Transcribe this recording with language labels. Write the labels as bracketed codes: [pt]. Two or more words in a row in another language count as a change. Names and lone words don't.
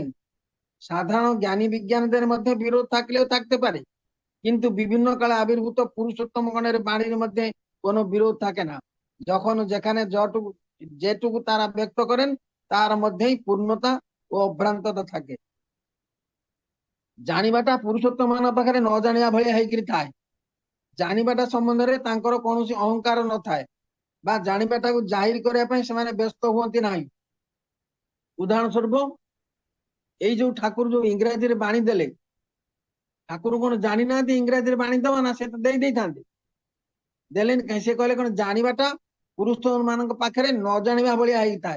[bn] সাধারণ জ্ঞানী বিজ্ঞানীদের মধ্যে বিরোধ থাকলেও থাকতে পারে কিন্তু বিভিন্ন কালে আবির্ভূত পুরুষোত্তম গণের বাণীর মধ্যে কোনো বিরোধ থাকে না। যখন যেখানে যেটুকু তারা ব্যক্ত করেন তার মধ্যেই পূর্ণতা ও অভ্রান্ততা থাকে। [or] ଜାଣିବାଟା ପୁରୁଷୋତ୍ତମ ମାନଙ୍କ ପାଖରେ ନ ଜାଣିବା ଭଳିଆ ହେଇକିରି ଥାଏ। ଜାଣିବାଟା ସମ୍ବନ୍ଧରେ ତାଙ୍କର କୌଣସି ଅହଙ୍କାର ନଥାଏ ବା ଜାଣିବାଟାକୁ ଜାହିର କରିବା ପାଇଁ ସେମାନେ ବ୍ୟସ୍ତ ହୁଅନ୍ତି ନାହିଁ। ଉଦାହରଣ ସ୍ୱରୂପ ଏଇ ଯୋଉ ଠାକୁର ଯୋଉ ଇଂରାଜୀରେ ବାଣୀ ଦେଲେ ଠାକୁର କଣ ଜାଣି ନାହାନ୍ତି ଇଂରାଜୀରେ ବାଣୀ ଦେବା ନା ସେ ତ ଦେଇ ଦେଇଥାନ୍ତି ଦେଲେନି କାହିଁ ସେ କହିଲେ କଣ ଜାଣିବାଟା ପୁରୁଷ ମାନଙ୍କ ପାଖରେ ନ ଜାଣିବା ଭଳିଆ ହେଇଥାଏ।